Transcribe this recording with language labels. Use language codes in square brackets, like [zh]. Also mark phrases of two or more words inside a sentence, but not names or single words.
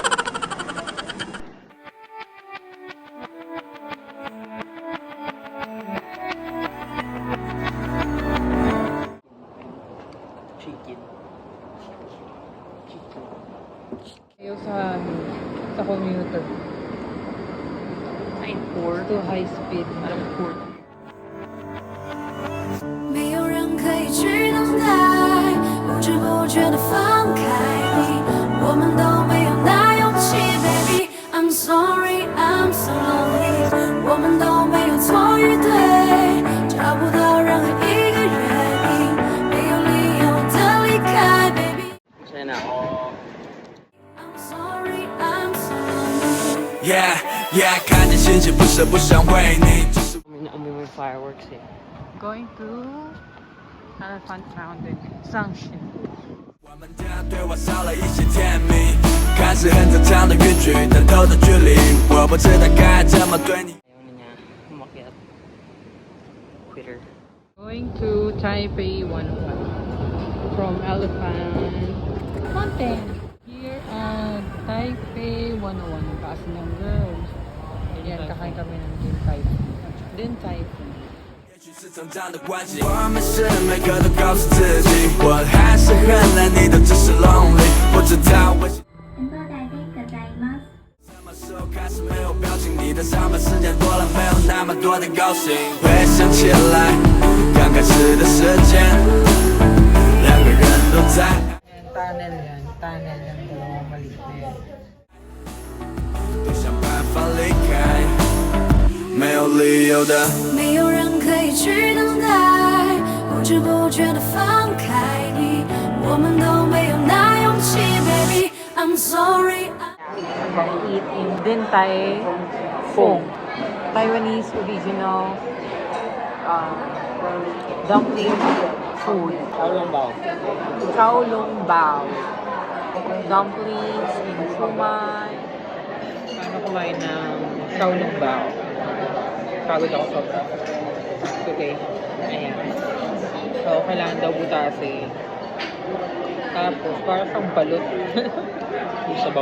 [tl] Chicken. Ayaw sa commuter. Ay, poor. [en] To high speed. [tl] Alam mo, poor. [zh] 没有人可以去等待，不知不觉的放开你，我们都没有那勇气 ，baby。 [en] I'm sorry, I'm so lonely， [zh] 我们都没有错与对，找不到任何一个原因，没有理由的离开 ，baby。 [tl] Masaya na ako. [en] I'm sorry, I'm so lonely。 Yeah, yeah， [zh] 看见星星不舍不想为你。 [tl] May naamoy mo yung fireworks eh. [en] Going to Elephant Mountain, Sangshin. [zh] 我们的对话少了一些甜蜜，看似很正常的远距，但透的距离，我不知道该怎么对你。 [tl] Ayaw na niya umakyat. Quitter. [en] Going to Taipei 101 from Elephant Mountain. Here at Taipei 101, [tl] kasi ng [en] girls. [tl] Ayan, kakain kami ng Din Tai Fung. Din Tai Fung. [zh] 也许是成长的关系，我们是每个都告诉自己，我还是很爱你的，只是 lonely， 不知道为什么时候开始没有表情，你的上班时间多了，没有那么多的高兴。回想起来，刚开始的时间，两个人都在。 [tl] Tunnel yan. Tunnel ng dalawang maliit na yan. [zh] 都想办法离开，没有理由的。没有人可以去等待，不知不觉的放开你，我们都没有那勇气 ，baby。 [en] I'm sorry。 Eat in Din Tai Fung. Taiwanese original dumpling food. Shaolong Bao. Dumplings in shumai. [tl] Paano kumain ng Shaolong Bao? Pagod ako sobra. Okay. Ayan. So, kailangan daw butasin. Tapos, parang siyang balot. Yung sabaw.